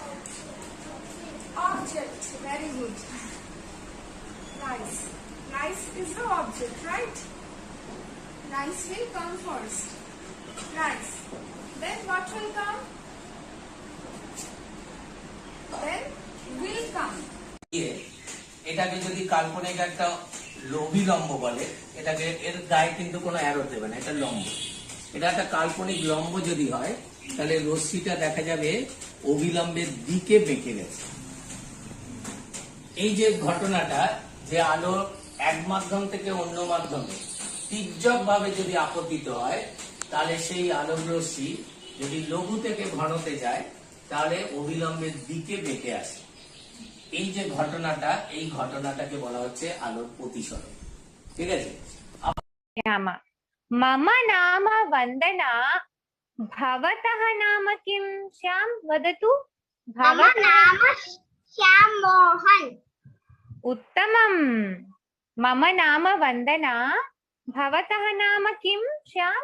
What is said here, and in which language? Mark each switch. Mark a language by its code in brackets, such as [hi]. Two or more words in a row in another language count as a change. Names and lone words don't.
[en] Object. Very good. Rice. Rice is the object, right? Rice will come first. Rice. Then what will come? Then will come. [bn] এটাকে যদি কাল্পনিক একটা অভিলম্ব বলে, এটাকে এর গায়ে কিন্তু কোনো অ্যারো দেবে না, এটা লম্ব। এটা একটা কাল্পনিক লম্ব যদি হয়, তাহলে রশ্মিটা দেখা যাবে অভিলম্বের দিকে বেঁকে গেছে। এই যে ঘটনাটা, যে আলো এক মাধ্যম থেকে অন্য মাধ্যমে তির্যক ভাবে যদি আপতিত হয়, তাহলে সেই আলোক রশ্মি যদি লঘু থেকে ঘনতে যায়, তাহলে অবিলম্বের দিকে বেঁকে আসে। এই যে ঘটনাটা, এই ঘটনাটাকে বলা হচ্ছে আলোর প্রতিসরণ। ঠিক আছে? [sa] मम नाम वंदना भवतः नाम किं श्याम वदतु मम नाम श्याम मोहन उत्तमम् मम नाम वंदना भवतः नाम किं श्याम